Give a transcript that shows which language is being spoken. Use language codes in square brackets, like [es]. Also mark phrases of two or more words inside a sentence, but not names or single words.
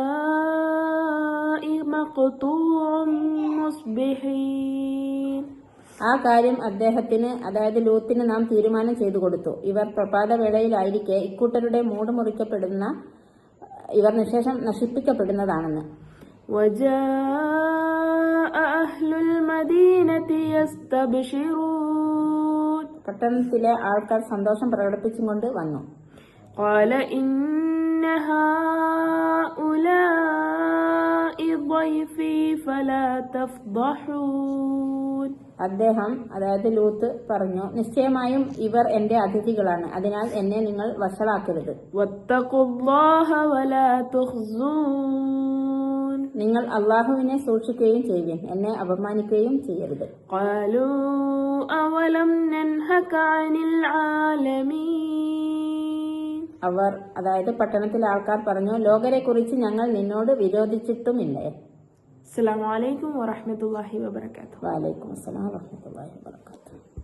[ar] هؤلاء مقطوع مصبحين. [ml] ആ കാര്യം അദ്ദേഹത്തിന്, അതായത് ലൂത്തിന് നാം തീരുമാനം ചെയ്തു കൊടുത്തു. ഇവർ പ്രഭാതവേളയിലായിരിക്കെ ഇക്കൂട്ടരുടെ മൂട് മുറിക്കപ്പെടുന്ന, ഇവർ നിശേഷം നശിപ്പിക്കപ്പെടുന്നതാണെന്ന്. [ar] وجاء أهل المدينة يستبشرون [ml] പട്ടണത്തിലെ ആൾക്കാർ സന്തോഷം പ്രകടിപ്പിച്ചുകൊണ്ട് വന്നു. [ar] قال إن هؤلاء ضيفي فلا تفضحون [ml] അദ്ദേഹം, അതായത് ലൂത്ത് പറഞ്ഞു, നിശ്ചയമായും ഇവർ എന്റെ അതിഥികളാണ്, അതിനാൽ എന്നെ നിങ്ങൾ വഷളാക്കരുത്. [ar] واتقوا الله ولا تخزون [ml] നിങ്ങൾ അള്ളാഹുവിനെ സൂക്ഷിക്കുകയും ചെയ്യുവിൻ, എന്നെ അപമാനിക്കുകയും ചെയ്യരുത്. [ar] قالوا أولم ننهك عن العالمين [ml] അവർ, അതായത് പട്ടണത്തിലെ ആൾക്കാർ പറഞ്ഞു, ലോകരെ കുറിച്ച് ഞങ്ങൾ നിന്നോട് വിരോധിച്ചിട്ടുമില്ലേ? [ar] السلام عليكم ورحمة الله وبركاته. وعليكم السلام ورحمة الله وبركاته.